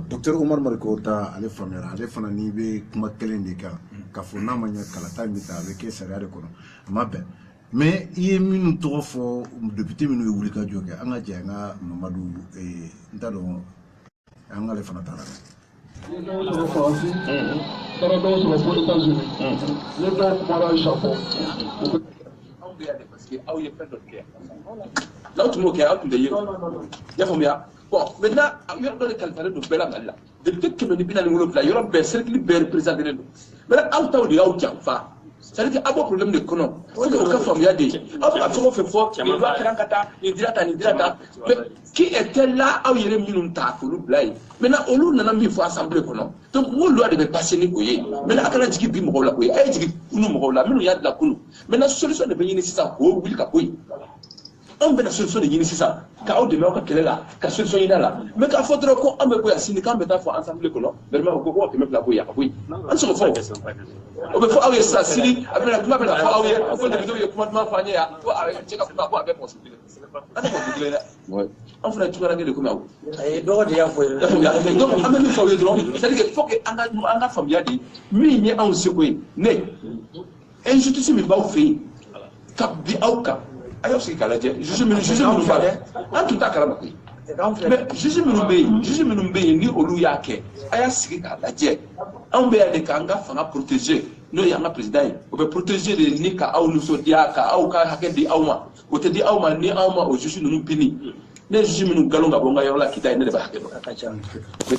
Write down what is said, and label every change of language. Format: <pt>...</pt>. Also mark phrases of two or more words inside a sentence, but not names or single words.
<bm>Docteur Omar Mariko ta ale faamuyara ale fana n'i bɛ kuma kelen de kan k'a fɔ n'a ma ɲɛ kalata min ta a bɛ kɛ sariya de kɔnɔ a ma bɛn mais i ye minnu tɔgɔ fɔ député minnu ye wuli ka jɔ kɛ an ka jɛ an ka Mamadu n t'a dɔn an k'ale fana taara dɛ.</bm> <fr>Les gens sont français, les gens sont aux États-Unis, les gens sont au Japon.</fr> <bm>Parce que aw ye fɛn dɔ kɛ n'aw tun m'o kɛ aw tun tɛ ye o i y'a faamuya</bm> <fr>bon maintenant</fr> <bm>yɔrɔ dɔ de kalifalen don bɛɛ la Mali la député 147 yɔrɔ bɛɛ cercle bɛɛ représenté don maintenant aw taw de y'aw janfa</bm> <fr>c'est-à-dire que</fr> <bm>aw b'o problème de kɔnɔ fo que o ka faamuya de ye aw bɛ ka fɛn o fɛn fɔ nin loi kɛra ka taa nin dira tan</bm> <fr>mais qui était là</fr> <bm>aw yɛrɛ minnu ta k'olu bila yen maintenant olu nana min fɔ assemblée kɔnɔ donc n ko loi de bɛ passer ni o ye maintenant a kana jigin bi mɔgɔw la koyi a ye jigin kunu mɔgɔw la minnu y'a dilan kunu maintenant solution de bɛ ɲini sisan k'o wuli ka bɔ yen anw bɛna solution de ɲini sisan k'aw dɛmɛ aw ka kɛlɛ la ka solution ɲini a la mais k'a fɔ dɔrɔn ko an bɛ bɔ yan sini k'an bɛ taa fɔ assemblée kɔnɔ vraiment ko ko 100 bɔ yen a ka bɔ yen an tɛ se k'o fɔ o bɛ fɔ aw ye sisan sini a bɛna kuma bɛna fɔ aw ye fo député ye kuma duman fɔ an ye yan ko cɛ ka kuma ko a bɛ mɔgɔ sugu kelen an tɛ mɔgɔ kelen dɛ an fana cogoya kelen de komi aw dɔgɔ de y'a fɔ ye donc an bɛ min fɔ aw ye dɔrɔn</bm> <fr>c'est à dire que faut que</fr> <bm>an ka faamuya de min ye anw seko ye ne injustice min b'aw fɛ yen ka bi aw kan a y'aw sigi k'a lajɛ juge minnu b'a la an tun t'a kalama koyi mais juge minnu bɛ yen ni olu y'a kɛ a y'a sigi k'a lajɛ anw bɛ yan de k'an ka fanga protéger n'o ye an ka président ye o bɛ protéger de ni ka aw nisɔndiya ka aw ka hakɛ di aw ma o tɛ di aw ma ni aw ma o juge ninnu pini ne juge minnu nkalon ka bɔ n ka yɔrɔ la kita ye ne de b'a hakɛ dɔn.</bm>